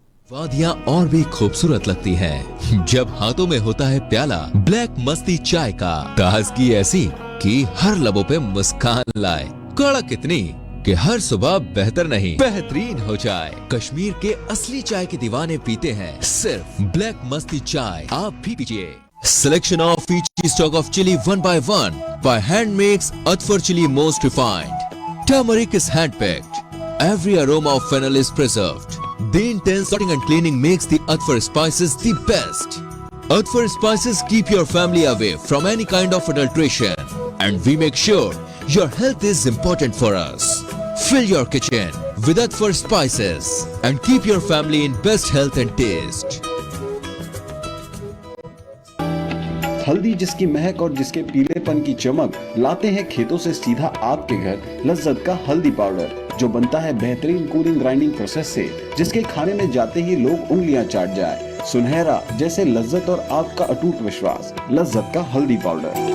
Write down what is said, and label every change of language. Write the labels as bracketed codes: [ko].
[hi] वादियां और भी खूबसूरत लगती हैं जब हाथों में होता है प्याला ब्लैक मस्ती चाय का। ताजगी ऐसी कि हर लबों पे मुस्कान लाए, कड़क इतनी कि हर सुबह बेहतर नहीं बेहतरीन हो जाए। कश्मीर के असली चाय के दीवाने पीते हैं सिर्फ ब्लैक मस्ती चाय, आप भी पीजिए। [en] Selection of each stock of chili 1 by 1 by hand makes Atfar chili most refined. Turmeric is hand picked. Every aroma of fennel is preserved. The intense sorting and cleaning makes the Atfar spices the best. Atfar spices keep your family away from any kind of adulteration, and we make sure your health is important for us. Fill your kitchen with Atfar spices and keep your family in best health and taste. [hi] हल्दी जिसकी महक और जिसके पीलेपन की चमक लाते हैं खेतों से सीधा आपके घर लज्जत का हल्दी पाउडर, जो बनता है बेहतरीन कूलिंग ग्राइंडिंग प्रोसेस से, जिसके खाने में जाते ही लोग उंगलियां चाट जाए। सुनहरा जैसे लज्जत और आपका अटूट विश्वास, लज्जत का हल्दी पाउडर।